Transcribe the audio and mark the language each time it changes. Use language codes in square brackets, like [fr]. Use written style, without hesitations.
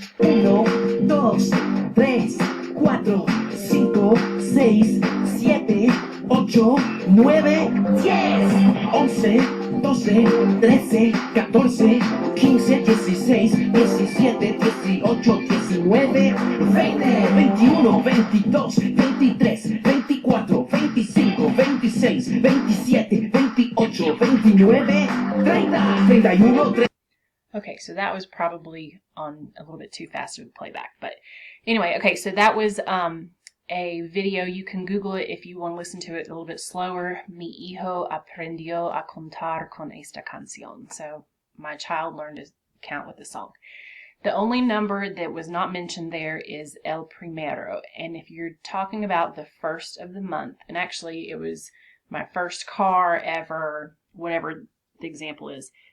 [es] 1, 2, 3, 4, 5, 6, 7, 8, 9, 10, 11, 12, 13, 14, 15, 16, 17, 18, 19, 20, 21, 22, 23, 24, 25, 26, 27, 28, 29, 30, 31, 30. [en] Okay, so that was probably on a little bit too fast of a playback. But anyway, okay, so that was a video. You can Google it if you want to listen to it a little bit slower. [es] Mi hijo aprendió a contar con esta canción. [en] So my child learned to count with the song. The only number that was not mentioned there is el primero. And if you're talking about the first of the month, and actually it was my first car ever, whatever the example is,